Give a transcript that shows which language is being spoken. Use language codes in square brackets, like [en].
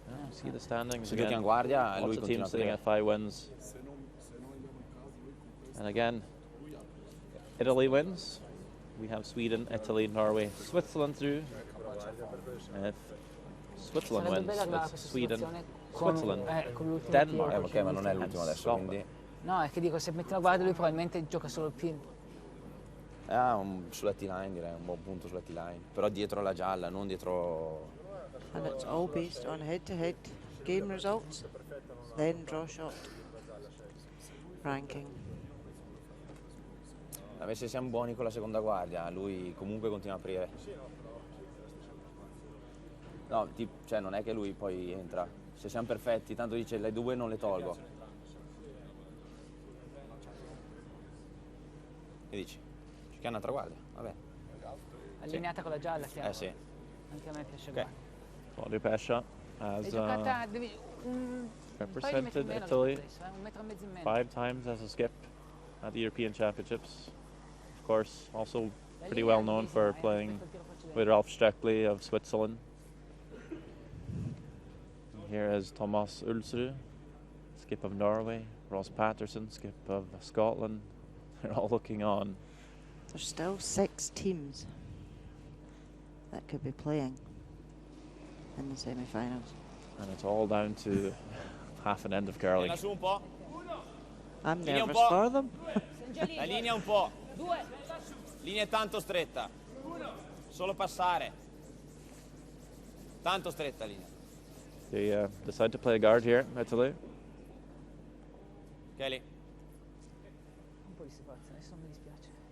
[en] See the standings again. Lots of teams sitting at 5 wins. And again, Italy wins. We have Sweden, Italy, Norway, Switzerland through. And if Switzerland wins, it's Sweden, Switzerland, Denmark, [it] Ok, ma non è l'ultimo adesso, [en] Scotland. [it] quindi... No, è che dico, se metti la guardia lui probabilmente gioca solo il pin. Sulla T-line direi, un buon punto sulla T-line. Però dietro la gialla, non dietro... [en] And it's all based on head-to-head game results, then draw shot ranking. [it] Se siamo buoni con la seconda guardia, lui comunque continua a aprire. No, cioè non è che lui poi entra. Se siamo perfetti, tanto dice le due non le tolgo. Che dici? Ci chiama un'altra guardia? Vabbè. Allineata con la gialla, chiaro. Sì. Anche a me piace guardia. [en] Claudio Pescia has represented Italy 5 times as a skip at the European Championships. Of course, also pretty well known for playing with Ralf Streckley of Switzerland. Here is Thomas Ulsrud, skip of Norway, Ross Patterson, skip of Scotland. They're all looking on. There's still 6 teams that could be playing in the semi-finals. And it's all down to half an end of curling. I'm nervous for them. [it] La linea un po'. Linea tanto stretta. Solo passare. Tanto stretta linea. [en] They decide to play a guard here, Italy. Kelly. [it] Un po' di separazione, adesso non mi dispiace.